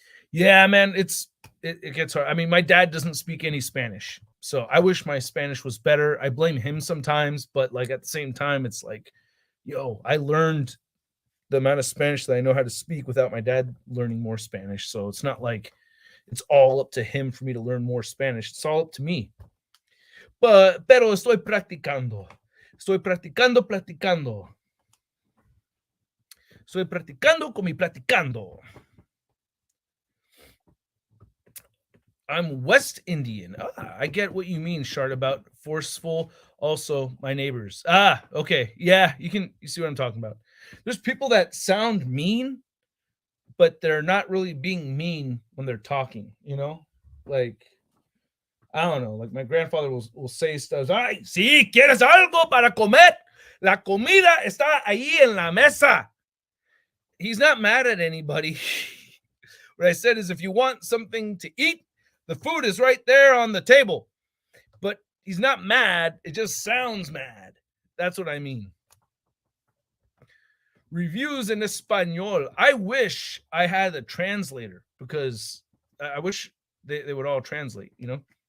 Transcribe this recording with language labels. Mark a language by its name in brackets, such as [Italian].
[English] Yeah, man, it gets hard. I mean, my dad doesn't speak any Spanish, so I wish my Spanish was better. I blame him sometimes, but like at the same time, it's like, yo, I learned the amount of Spanish that I know how to speak without my dad learning more Spanish. So it's not like it's all up to him for me to learn more Spanish. It's all up to me. [Spanish] Pero estoy practicando. Estoy practicando. Estoy practicando con mi platicando. [English] I'm West Indian. I get what you mean, Shard, about forceful. Also, my neighbors. Okay. Yeah, you see what I'm talking about. There's people that sound mean, but they're not really being mean when they're talking, you know? Like, I don't know. Like, my grandfather will say stuff. [Spanish] Ay, sí, ¿quieres algo para comer? La comida está ahí en la mesa. [English] He's not mad at anybody. What I said is, if you want something to eat, the food is right there on the table. But he's not mad. It just sounds mad. That's what I mean. Reviews in Espanol. I wish I had a translator because I wish they would all translate, you know?